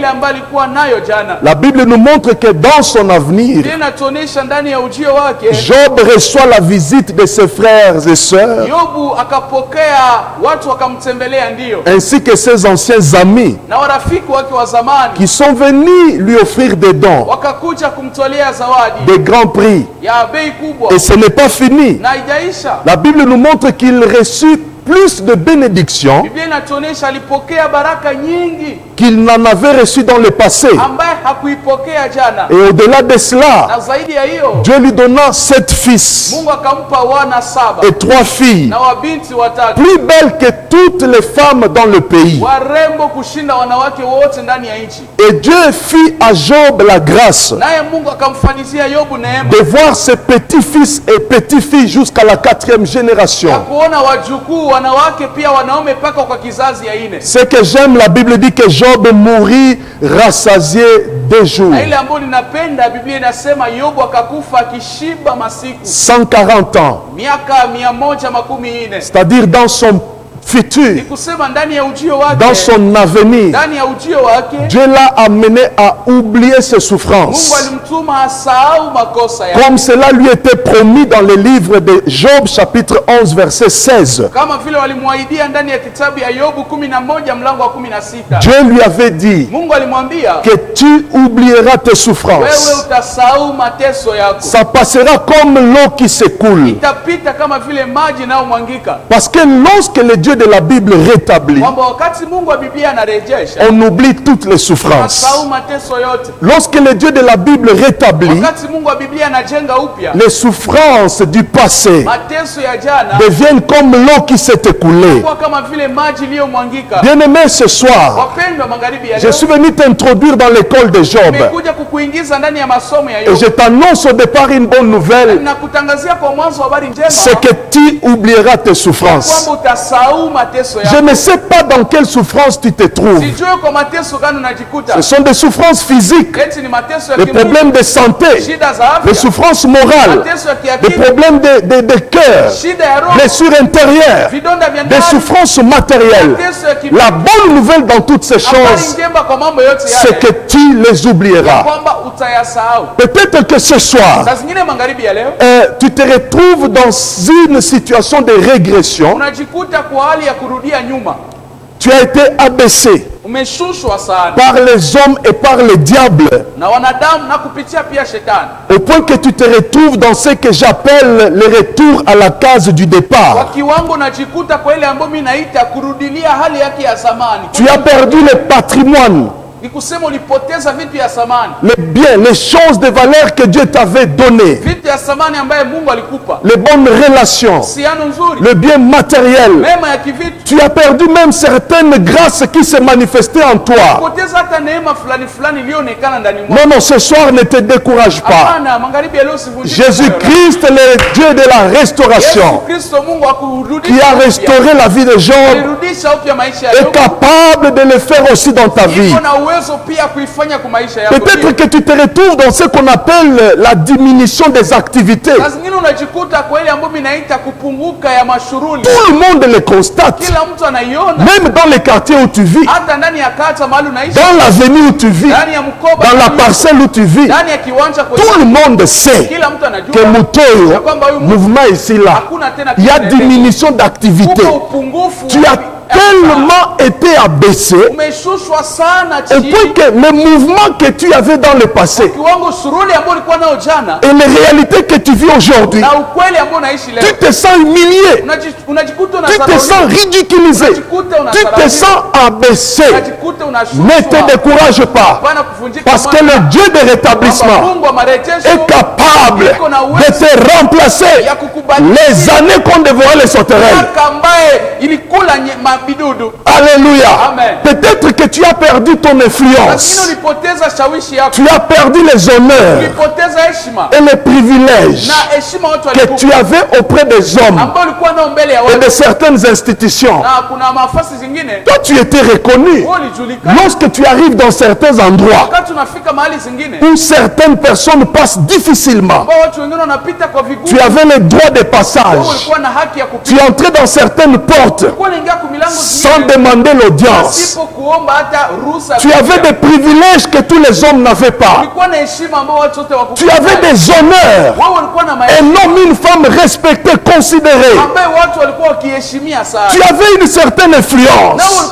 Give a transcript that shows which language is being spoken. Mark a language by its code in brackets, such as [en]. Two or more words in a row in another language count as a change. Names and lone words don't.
[fr] La Bible nous montre que dans son avenir, Job reçoit la visite de ses frères et sœurs, ainsi que ses anciens amis, qui sont venus lui offrir des dons. dons, [sw] wakakuja kumtolea zawadi [fr] des grands prix. [sw] ya bei kubwa, [fr] Et ce n'est pas fini. [sw] na haijaisha. [fr] La Bible nous montre qu'il reçut plus de bénédictions [sw] Biblia inatuonyesha alipokea baraka nyingi [fr] qu'il n'en avait reçu dans le passé. [sw] ambaye hakuipokea jana, [fr] Et au-delà de cela, [sw] na zaidi ya hiyo [fr] Dieu lui donna 7 fils [sw] Mungu akampa wana 7 [fr] et 3 filles, [sw] na wabinti 3, [fr] plus belles que toutes les femmes dans le pays. [sw] warembo kushinda wanawake wote ndani ya nchi. [fr] Et Dieu fit à Job la grâce [sw] Naye Mungu akamfanyizia Yobu neema [fr] de voir ses petits-fils et petites-filles jusqu'à la 4e [sw] ya [fr] génération. [sw] kuona wajukuu wanawake pia wanaume mpaka kwa kizazi ya 4. [fr] Ce que j'aime, la Bible dit que Job mourut rassasié de jours, [sw] Na ile ambayo ninapenda, Biblia inasema Yobu akakufa akishiba masiku [fr] 140 ans, [sw] miaka 140. [fr] c'est-à-dire dans son futur, [sw] Ni kusema ndani ya ujio wake, [fr] dans son avenir. [sw] ndani ya ujio wake [fr] Dieu l'a amené à oublier ses [sw] Mungu [fr] souffrances, [sw] alimtuma asahau makosa yake, [fr] comme cela lui était promis dans le livre de Job chapitre 11 verset 16. [sw] kama vile walimwahidia ndani ya kitabu ya Yobu 11 mlango wa 16. [fr] Dieu lui avait dit [sw] Mungu alimwambia [fr] que tu oublieras tes [sw] wewe [fr] souffrances. [sw] utasahau mateso yako, [fr] Ça passera comme l'eau qui s'écoule. [sw] itapita kama vile maji nayo mwangika. [fr] Parce que lorsque le Dieu de la Bible rétablit, [sw] Kwamba wakati Mungu wa Biblia anarejesha, [fr] on oublie toutes les souffrances. [sw] asahau mateso yote. [fr] Lorsque le Dieu de la Bible rétablit, [sw] Wakati Mungu wa Biblia anajenga upya, [fr] les souffrances du passé [sw] mateso ya jana [fr] deviennent comme l'eau qui s'est écoulée. [sw] kwa kama vile maji iliyomwangika. [fr] Bien-aimé, ce soir, [sw] Wapendwa magharibi ya [fr] je [sw] leo, [fr] suis venu t'introduire dans l'école de Job. [sw] nimekuja kukuingiza ndani ya masomo ya [fr] Et je [sw] Yobu. [fr] t'annonce au départ une bonne nouvelle, [sw] Nakutangazia kwa mwanzo habari njema [fr] c'est que tu oublieras tes souffrances. [sw] kwamba utasahau mateso [fr] Je [sw] yako. [fr] ne sais pas dans quelle souffrance tu te trouves. [sw] Sijui kwa mateso gani unajikuta. [fr] Ce sont des souffrances physiques, [sw] Eti ni mateso ya [fr] des [sw] kimwili, [fr] problèmes de santé, [sw] shida za [fr] des [sw] afya, [fr] souffrances morales, [sw] mateso ya [fr] des [sw] kiakili, [fr] problèmes de cœur, [sw] shida ya roho, [fr] blessures intérieures, [sw] vidonda vya [fr] des [sw] ndani, [fr] souffrances matérielles. [sw] mateso ya kimwili. [fr] La bonne nouvelle dans toutes ces [sw] Habari [fr] choses, [sw] njema kwa mambo yote [fr] c'est que [sw] yale [fr] tu les oublieras. [sw] kwamba utayasahau. [fr] Peut-être que ce soir, [sw] Saa zingine magharibi ya leo [fr] tu te retrouves dans une situation de régression. [sw] unajikuta kwa hali ya kurudia nyuma, [fr] Tu as été abaissé [sw] umeshushwa sana [fr] par les hommes et par le diable, [sw] na wanadamu na kupitia pia shetani, [fr] au point que tu te retrouves dans ce que j'appelle le retour à la case du [sw] kwa [fr] départ. [sw] kiwango unajikuta kwa ile ambayo mimi naita kurudilia hali yake ya zamani. [fr] Tu as perdu le patrimoine, [sw] Ni kusema ulipoteza vitu ya zamani, [fr] les biens, les choses de valeur que Dieu t'avait données, [sw] vitu ya zamani ambaye Mungu alikupa, [fr] les bonnes relations, [sw] uhusiano nzuri, [fr] le bien matériel. [sw] mema ya kivitu. [fr] Tu as perdu même certaines grâces qui se manifestaient en toi. [sw] Poteza hata neema fulani fulani iliyoonekana ndani mwako. [fr] Non, non, ce soir ne te décourage pas. [sw] Hapana, magharibi ya leo usivunjike moyo. [fr] Jésus-Christ, le Dieu de la [sw] Yesu [fr] restauration, [sw] Kristo Mungu akurudisha [fr] qui a [sw] upya. [fr] restauré la vie de Job, [sw] Alirudisha upya maisha ya [fr] est [sw] Yobu. [fr] capable de le faire aussi dans ta vie. [sw] Iko na uwezo pia kuifanya kwa maisha yako. [fr] Peut-être que tu te retrouves dans ce qu'on appelle la diminution des activités. [sw] Saa zingine unajikuta kwa ile ambayo inaita kupunguka ya mashughuli. [fr] Tout le monde le constate. [sw] Kila mtu anaiona, [fr] Même dans les quartiers où tu vis, [sw] hata ndani ya kata mahali unaishi, [fr] dans l'avenue où tu vis, [sw] ndani ya mkoba, [fr] dans la parcelle où tu vis, [sw] ndani ya kiwanja kwa [fr] tout le monde sait [sw] kila mtu [fr] que [sw] anajua [fr] Mutoyo, [sw] ya kwamba huyu mtu [fr] mouvement ici là, [sw] hakuna tena [fr] il y a [sw] kiendeleo. [fr] diminution d'activité. [sw] Uko upungufu. [fr] Tu as tellement été abaissé [sw] umeshushwa sana [fr] au [sw] chini, [fr] point que le mouvement que tu avais dans le passé [sw] kiwango suruli ambao ulikuwa nao jana [fr] et les réalités que tu vis aujourd'hui, [sw] na ukweli ambao unaishi leo, [fr] tu te sens humilié, [sw] unajikuta [fr] tu te sens [sw] unasarauliwa, [fr] ridiculisé, [sw] unajikuta [fr] tu te [sw] unasarauliwa, [fr] sens abaissé. [sw] unajikuta [fr] Ne te [sw] unashushwa. [fr] décourage pas, [sw] Hapana kuvunjika [fr] parce que [sw] moyo, [fr] le Dieu de [sw] kwamba [fr] rétablissement [sw] Mungu wa marejesho [fr] est capable de te remplacer [sw] ya kukubadilisha [fr] les années qu'on dévorait les sauterelles. [sw] miaka ambaye ilikula mabidudu. [fr] Alléluia. [sw] Amen. [fr] Peut-être que tu as perdu ton [sw] Lakini [fr] influence, [sw] ulipoteza shawishi yako, [fr] tu as perdu les honneurs [sw] ulipoteza heshima [fr] et les privilèges [sw] na heshima watu [fr] que tu [sw] walikupa [fr] avais auprès des hommes [sw] ambao ulikuwa nao mbele ya [fr] et [sw] watu, [fr] de certaines institutions. [sw] na kuna nafasi zingine [fr] Toi, tu étais reconnu. [sw] wewe ulijulikana. [fr] Lorsque tu arrives dans certains endroits [sw] Wakati unafika mahali zingine [fr] où certaines personnes passent difficilement, [sw] ambao watu wengine wanapita kwa vigumu, [fr] tu avais le droit de [sw] wewe [fr] passage. [sw] ulikuwa na haki ya [fr] Tu [sw] kupita, [fr] entrais dans certaines portes. [sw] ulikuwa unaingia kwa milango [fr] sans demander l'audience. Tu avais des privilèges que tous les hommes n'avaient pas. Tu avais des honneurs et non une femme respectée, considérée. Tu avais une certaine influence.